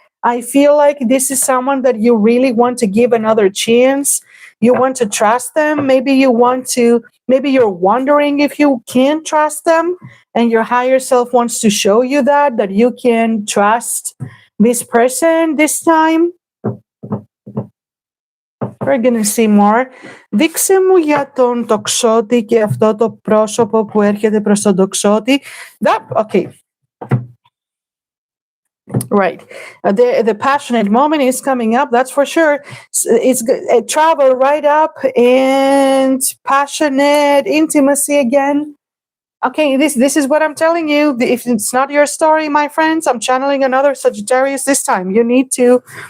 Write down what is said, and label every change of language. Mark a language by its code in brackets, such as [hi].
[en] I feel like this is someone that you really want to give another chance. You want to trust them. Maybe you're wondering if you can trust them, and your higher self wants to show you that you can trust this person this time. We're gonna see more. [el] Δείξε μου για τον τοξότη και αυτό το πρόσωπο που έρχεται προς τον τοξότη. [en] Okay. Right. The passionate moment is coming up, that's for sure. It's a travel right up and passionate intimacy again. Okay, this is what I'm telling you. If it's not your story, my friends, I'm channeling another Sagittarius this time. You need to